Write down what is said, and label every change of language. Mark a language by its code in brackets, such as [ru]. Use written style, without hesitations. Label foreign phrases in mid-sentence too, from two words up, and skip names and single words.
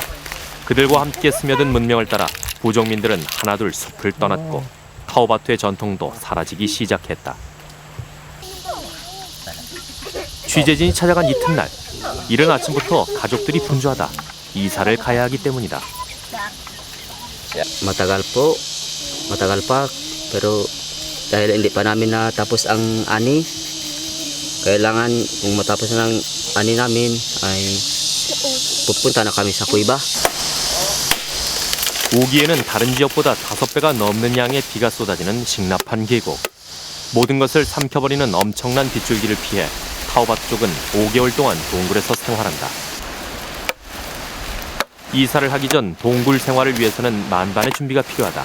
[ko] 그들과 함께 스며든 문명을 따라 부족민들은 하나둘 숲을 떠났고 타우바투의 전통도 사라지기 시작했다. 취재진이 찾아간 이튿날, 이른 아침부터 가족들이 분주하다. 이사를 가야 하기 때문이다. [tl] Matagal pa, pero dahil hindi pa namin natapos ang ani, kailangan kung matapos ng ani namin ay pupunta na kami sa kuiba. [ko] 우기에는 다른 지역보다 5배가 넘는 양의 비가 쏟아지는 싱나판 계곡. 모든 것을 삼켜버리는 엄청난 빗줄기를 피해 타우바투족은 5개월 동안 동굴에서 생활한다. 이사를 하기 전 동굴 생활을 위해서는 만반의 준비가 필요하다.